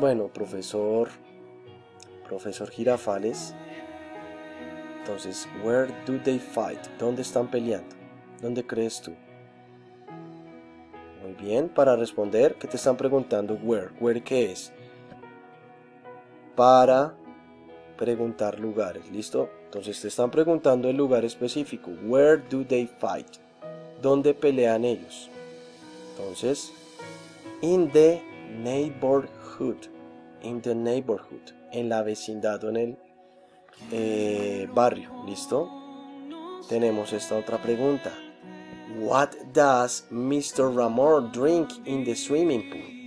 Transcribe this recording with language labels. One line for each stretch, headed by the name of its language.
Spanish: Bueno, profesor Girafales. Entonces,
English: where do they fight?
Spanish: ¿Dónde están peleando? ¿Dónde crees tú? Muy bien, para responder, ¿qué te están preguntando? Where. ¿Where qué es? Para preguntar lugares, ¿listo? Entonces te están preguntando el lugar específico.
English: Where do they fight?
Spanish: ¿Dónde pelean ellos? Entonces,
English: in the neighborhood. In the neighborhood.
Spanish: En la vecindad o en el barrio, ¿listo? Tenemos esta otra pregunta.
English: What does Mr. Ramón drink in the swimming pool?